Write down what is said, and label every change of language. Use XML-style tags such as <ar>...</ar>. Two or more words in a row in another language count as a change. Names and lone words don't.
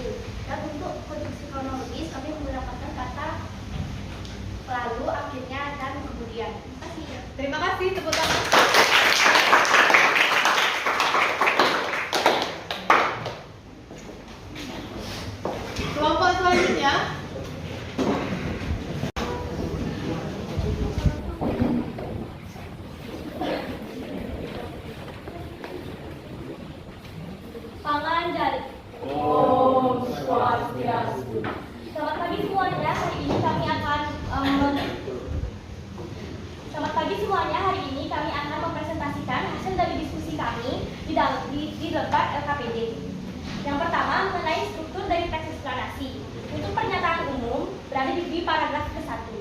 <id>Dan untuk konjungsi kronologis kami mendapatkan kata lalu, akhirnya, dan kemudian. Terima kasih. Terima kasih, tepuk tangan. Kelompok selanjutnya. Panganjali.</id> <ban>Om Swastiastu.</ban> <id>Selamat pagi semuanya. Hari ini kami akan mempresentasikan hasil dari diskusi kami di debat LKPD. Yang pertama mengenai struktur dari teks eksplanasi. Untuk pernyataan terjadi di paragraf ke-1.</id>